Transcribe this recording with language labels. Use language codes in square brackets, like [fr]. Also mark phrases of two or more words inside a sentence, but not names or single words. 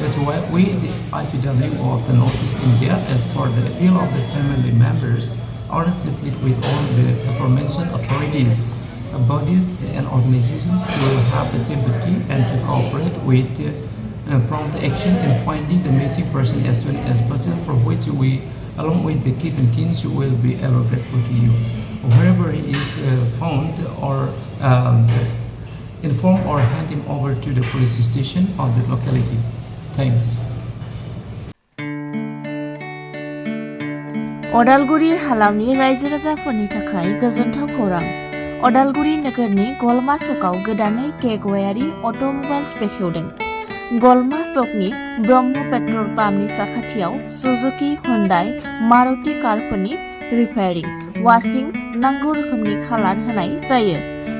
[en] That's why we, the IPW of the Northeast India, as for the appeal of the family members, honestly plead with all the aforementioned authorities, bodies and organizations to have the sympathy and to cooperate with prompt action in finding the missing person as soon as possible, for which we, along with the kith and kins, will be ever grateful to you. Wherever he is found, or inform or hand him over to the police station of the locality. Thanks. [brx] Udalguri हालामनि रायजो राजाफोरनि थाखाय गोजोनथाव खौरां। उदालगुरि नोगोरनि गलमा सकआव गोदानै केगवायारि अट'मबाइल्स बेखेवदों। गलमा सकनि ब्रह्म पेट्रल पाम्पनि साखाथियाव सुजुकी, हुंडाई, मारुति कारफोरनि रिपेयारिं, वाशिं, नांगौ रोखोमनि खालार होनाय जायो।